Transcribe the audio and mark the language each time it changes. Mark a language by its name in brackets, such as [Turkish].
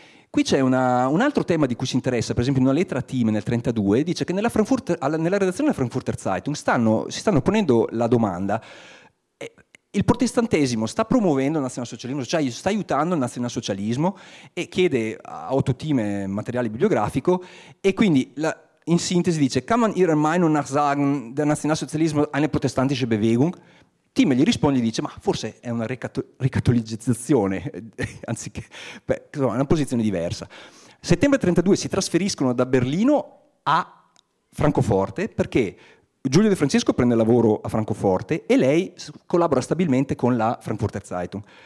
[Italian] Qui c'è un altro tema di cui si interessa, per esempio in una lettera a Thieme nel 32, dice che nella redazione della Frankfurter Zeitung si stanno ponendo la domanda: il protestantesimo sta promuovendo il nazionalsocialismo, cioè sta aiutando il nazionalsocialismo? E chiede a Otto Thieme materiale bibliografico, e quindi in sintesi dice: [German] kann man ihrer Meinung nach sagen, der Nationalsozialismus eine protestantische Bewegung? [Italian] Thieme gli risponde e dice: ma forse è una ricattolizzazione, anziché, beh, insomma, è una posizione diversa. Settembre 32 si trasferiscono da Berlino a Francoforte, perché Giulio De Francesco prende lavoro a Francoforte e lei collabora stabilmente con la Frankfurter Zeitung.